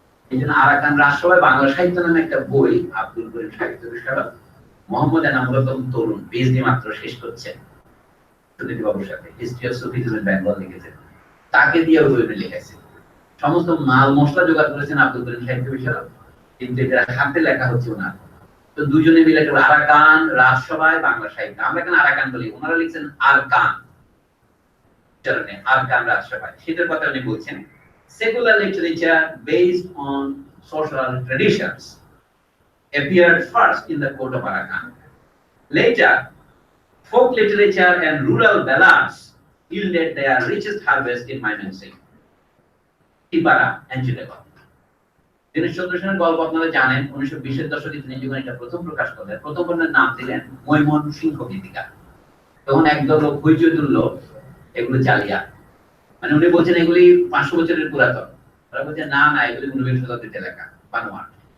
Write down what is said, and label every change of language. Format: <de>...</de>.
<bn>এই জন্য আরাকান রাজসভায় বাংলা সাহিত্য নামে একটা বই আব্দুল করিম সাহিত্য বিশারদ মোহাম্মদ এনামুল তরুণ পিএইচডি মাত্র শেষ করছেন সুনীতি বাবুর সাথে, history of Sufism in Bengal লিখেছেন, তাকে দিয়ে ওই বইটা লিখেছে। সমস্ত মাল মশলা জোগাড় করেছেন আব্দুল করিম সাহিত্য বিশারদ, কিন্তু এটা হাতে লেখা হচ্ছে ওনার। তো দুজনে মিলে আরাকান রাজসভায় বাংলা সাহিত্য, আমরা কেন আরাকান বলি, ওনারা লিখছেন আরকান, আরকান রাজসভায়, সেটার কথা উনি বলছেন।</bn> <en>Secular literature based on social traditions appeared first in the court of Arakan. Later, folk literature and rural ballads yielded their richest harvest in Mymensingh, Tipara and Chittagong.</en> <bn>Dineshchandra সেনের গল্প আপনারা জানেন, 1920-এর দশকে তিনি যখন এটা প্রথম প্রকাশ করলেন, প্রথম বর্ণের নাম দিলেন ময়মনসিংহ গীতিকা। তখন একদল লোক হইচই তুলল এগুলো জালিয়া, মানে উনি বলছেন এগুলি 500 বছরের পুরাতন, ওরা বলছে না না এগুলি 19 শতাব্দীতে লেখা বানোয়াট।</bn>